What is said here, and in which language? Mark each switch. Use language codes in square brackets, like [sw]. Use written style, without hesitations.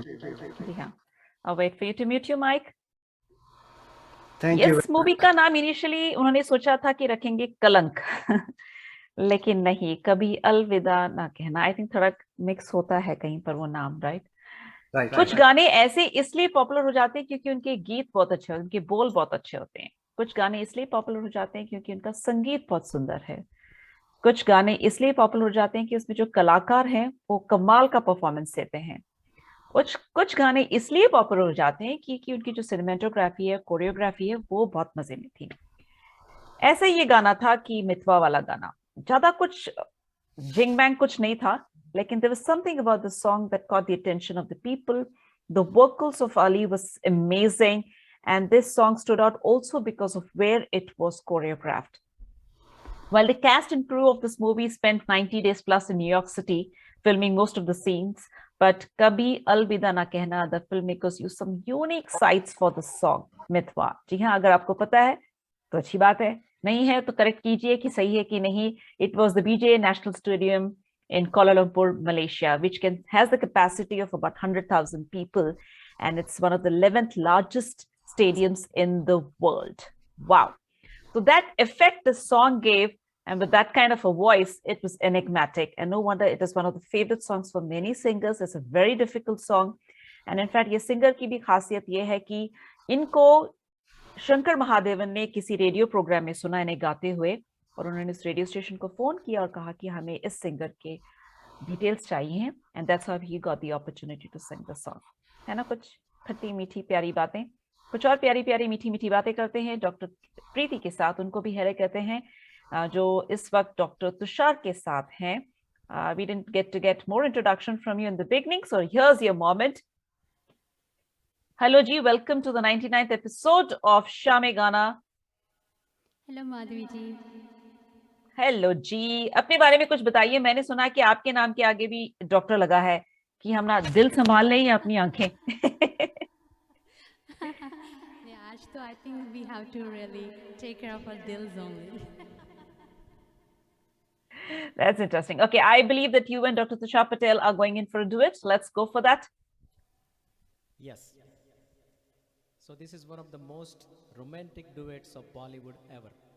[hi] जी हाँ, [en] I'll wait for you to mute your mic. Thank you. [hi] इस movie का नाम इनिशियली उन्होंने सोचा था कि रखेंगे कलंक लेकिन नहीं, कभी अलविदा ना कहना। [en] I think [hi] थोड़ा मिक्स होता है कहीं पर वो नाम, राइट? [en] Right. [hi] कुछ गाने ऐसे इसलिए पॉपुलर हो जाते हैं क्योंकि उनके गीत बहुत अच्छे होते हैं, उनके बोल बहुत अच्छे होते हैं। कुछ गाने इसलिए पॉपुलर हो जाते हैं क्योंकि उनका संगीत बहुत सुंदर है। कुछ गाने इसलिए पॉपुलर हो जाते हैं कि उसमें जो कलाकार हैं वो कमाल का परफॉर्मेंस देते हैं। कुछ गाने इसलिए पॉपुलर हो जाते हैं क्योंकि उनकी जो सिनेमेटोग्राफी है, कोरियोग्राफी है, वो बहुत मजे में थी। ऐसे ये गाना था कि मितवा वाला गाना, ज्यादा कुछ जिंग बैंग कुछ नहीं था, लेकिन [en] there was something about the song that caught the attention of the people. The vocals of Ali was amazing, and this song stood out also because of where it was choreographed. While the cast and crew of this movie spent 90 days plus in New York City filming most of the scenes, but Kabhi Alvida Na Kehna, the filmmakers used some unique sites for the song Mitwa. [hi] जी हाँ, अगर आपको पता है तो अच्छी बात है, नहीं है तो करेक्ट कीजिए कि सही है कि नहीं। [en] It was the BJA National Stadium in Kuala Lumpur, Malaysia, which has the capacity of about 100,000 people, and it's one of the 11th largest stadiums in the world. Wow. So that effect the song gave, and with that kind of a voice, it was enigmatic, and no wonder it is one of the favorite songs for many singers. It's a very difficult song, and in fact, [hi] ये singer की भी खासियत ये है कि इनको शंकर महादेवन ने किसी रेडियो प्रोग्राम में सुना इन्हें गाते हुए, और उन्होंने इस रेडियो स्टेशन को फोन किया और कहा कि हमें इस सिंगर के डिटेल्स चाहिए, [en] And that's how he got the opportunity to sing the song. [hi] है ना, कुछ खट्टी मीठी प्यारी बातें, कुछ और प्यारी प्यारी मीठी मीठी बातें करते हैं डॉक्टर प्रीति के साथ। उनको भी हेलो कहते हैं, जो इस वक्त डॉक्टर तुषार के साथ हैं। [en] We didn't get more introduction from you in the beginning, so here's your moment. Hello ji, welcome to the 99th episode of Shame Gana. [hi] Hello Madhavi ji. Hello जी, अपने बारे में कुछ बताइए। मैंने सुना कि आपके नाम के आगे भी डॉक्टर लगा है, कि हम ना दिल संभाल लें या अपनी आंखें। आज तो [en] I think we have to really take care of our दिल्स only. That's interesting. Okay, I believe that you and Dr. Tushar Patel are going in for a duet. Let's go for that. Yes. So this is one of the most romantic duets of Bollywood ever.